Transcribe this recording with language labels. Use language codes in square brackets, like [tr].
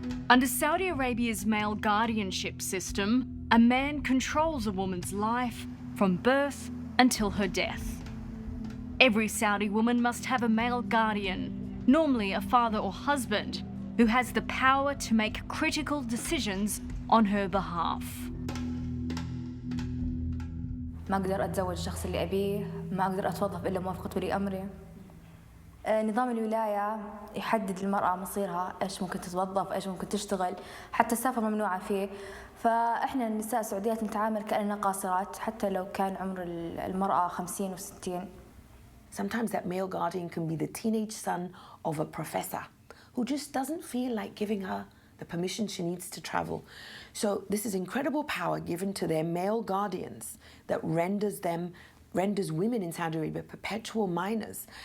[en] Under Saudi Arabia's male guardianship system, a man controls a woman's life from birth until her death. Every Saudi woman must have a male guardian, normally a father or husband, who has the power to make critical decisions on her behalf. [ar] ما أقدر أتزوج الشخص اللي أبيه، ما أقدر أتوظف إلا موافقة ولي أمري. نظام الولاية يحدد للمرأة مصيرها، إيش ممكن تتوظف، إيش ممكن تشتغل، حتى السفر ممنوعة فيه. فإحنا النساء السعوديات نتعامل كأننا قاصرات حتى لو كان عمر المرأة 50 و60. [en] Sometimes that male guardian can be the teenage son of a professor who just doesn't feel like giving her the permission she needs to travel. So this is incredible power given to their male guardians that renders women in Saudi Arabia perpetual minors.